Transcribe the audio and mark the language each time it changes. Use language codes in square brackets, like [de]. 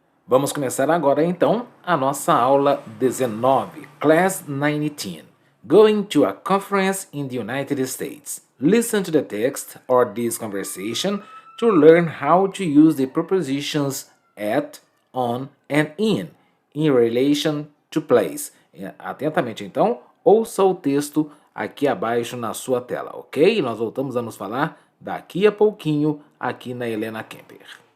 [pt] Vamos começar agora então a nossa aula 19, Class 19. [en] Going to a conference in the United States. Listen to the text or this conversation to learn how to use the prepositions at, on and in relation to place. [pt] Atentamente então, ouça o texto aqui abaixo na sua tela, ok? Nós voltamos a nos falar daqui a pouquinho aqui na Helena Kemper.